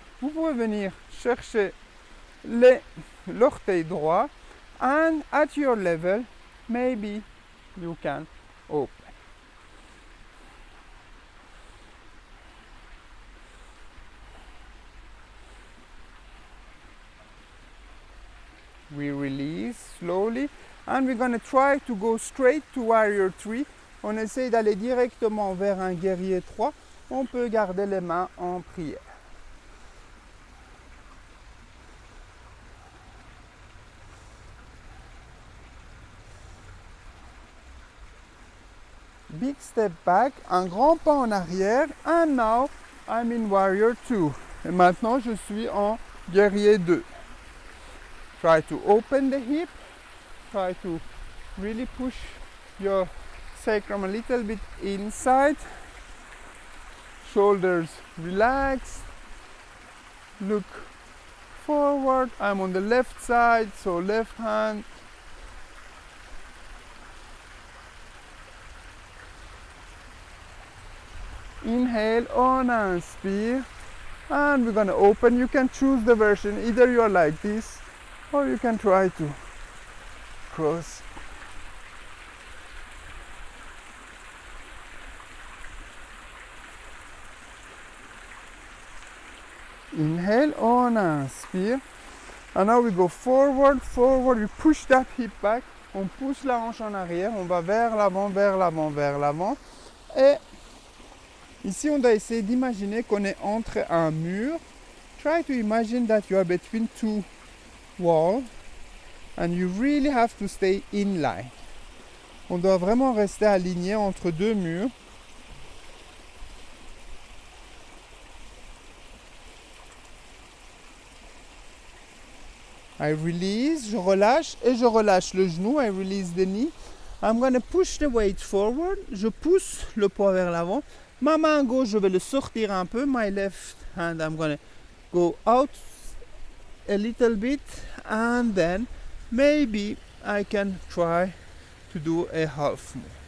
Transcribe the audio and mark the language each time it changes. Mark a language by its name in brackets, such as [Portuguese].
[French] Vous pouvez venir chercher l'orteil droit, [English] and at your level, maybe you can open. We release slowly and we're going to try to go straight to warrior 3. [French] On essaie d'aller directement vers un guerrier 3. On peut garder les mains en prière. [English] Big step back, [French] un grand pas en arrière, [English] and now I'm in warrior 2. [French] Et maintenant je suis en guerrier 2. [English] Try to open the hip, try to really push your sacrum a little bit inside. Shoulders relaxed. Look forward. I'm on the left side, so left hand. Inhale, [French] on inspire, [English] and we're going to open. You can choose the version, either you are like this, or you can try to cross. Inhale, [French] on inspire, [English] and now we go forward, forward, we push that hip back, [French] on pousse la hanche en arrière, on va vers l'avant, vers l'avant, vers l'avant, et ici, on doit essayer d'imaginer qu'on est entre un mur. [English] Try to imagine that you are between two walls and you really have to stay in line. [French] On doit vraiment rester aligné entre deux murs. [English] I release, [French] je relâche et je relâche le genou. [English] I release the knee. I'm going to push the weight forward. [French] Je pousse le poids vers l'avant. Ma main gauche, je vais le sortir un peu. [English] My left hand, I'm going to go out a little bit. And then maybe I can try to do a half more.